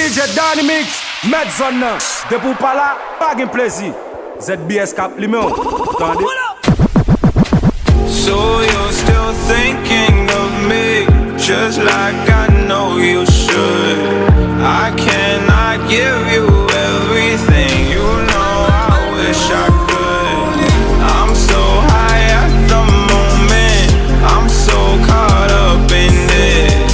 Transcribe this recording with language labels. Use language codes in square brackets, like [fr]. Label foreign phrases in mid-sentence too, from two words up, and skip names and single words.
[ht] Danny Mix, Medzon nan. De pou pa la, pa gen plezi. ZBS kap li men. Tande? [en] So you're still thinking of me, just like I know you should. I cannot give you everything, you know I wish I could. I'm so high at the moment, I'm so caught up in this.